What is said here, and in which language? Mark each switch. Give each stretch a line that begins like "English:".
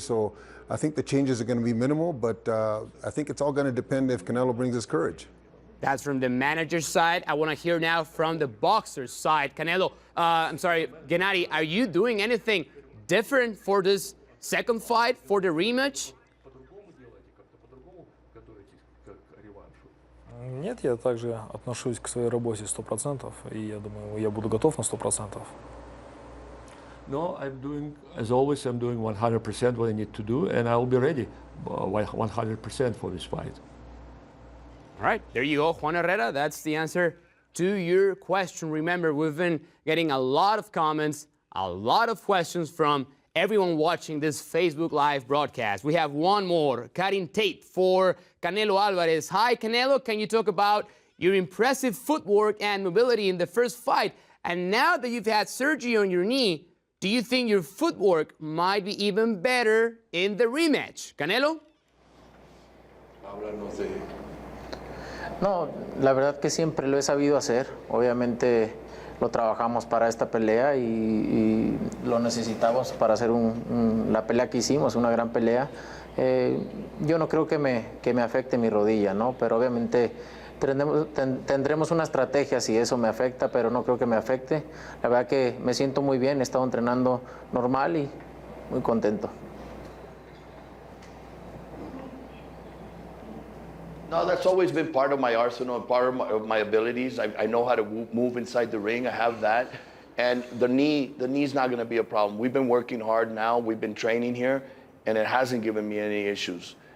English: So I think the changes are going to be minimal, but I think it's all going to depend if Canelo brings his courage. That's from the manager's side. I want to hear now from the boxer's side. Canelo, Gennady, are you doing anything different for this second fight, for the rematch?
Russian: Нет, я также отношусь к своей работе 100%, и я думаю, я буду готов на 100%.
English: No, as always, I'm doing 100% what I need to do, and I will be ready 100% for this fight. All right, there you go, Juan Herrera. That's the answer to your question. Remember, we've been getting a lot of comments, a lot of questions from everyone watching this Facebook Live broadcast. We have one more. Karin Tate for Canelo Alvarez. Hi, Canelo. Can you talk about your impressive footwork and mobility in the first fight? And now that you've had surgery on your knee, do you think your footwork might be even better in the rematch? Canelo?
Spanish: No, la verdad que siempre lo he sabido hacer. Obviamente lo trabajamos para esta pelea y lo necesitamos para hacer la pelea que hicimos, una gran pelea. Yo no creo que me afecte mi rodilla, ¿no? Pero obviamente tendremos una estrategia si eso me afecta, pero no creo que me afecte. La verdad que me siento muy bien, he estado entrenando normal y muy contento.
English: No, that's always been part of my arsenal and part of my abilities. I know how to move inside the ring. I have that. And the knee's not going to be a problem. We've been working hard now. We've been training here, and it hasn't given me any issues.